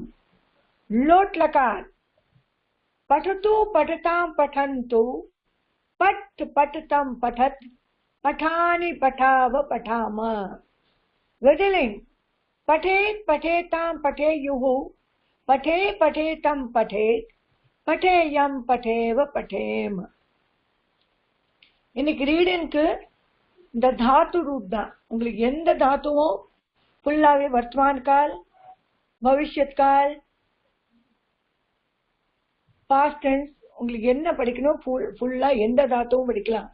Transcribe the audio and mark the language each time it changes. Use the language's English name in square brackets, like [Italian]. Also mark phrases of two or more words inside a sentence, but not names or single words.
[Sanskrit] लोट लकार पठतु पठताम पठन्तु पठ पठतम पठत पठानि पठाव पठाम. विधिलिंग पठेत पठेताम पठेयुः पठे पठेतम पठेत पठेयम पठेव पठेम. [Tamil] இன்னைக்கு ரீடிங்க்கு இந்த [Hindi] धातु रूप [Tamil] தான். உங்களுக்கு எந்த தாத்துவும் ஃபுல்லாவே [Hindi] वर्तमान काल भविष्यत् काल [English] past tense [Tamil] உங்களுக்கு என்ன படிக்கணும் ஃபுல்லா எந்த தாத்துவும் படிக்கலாம்.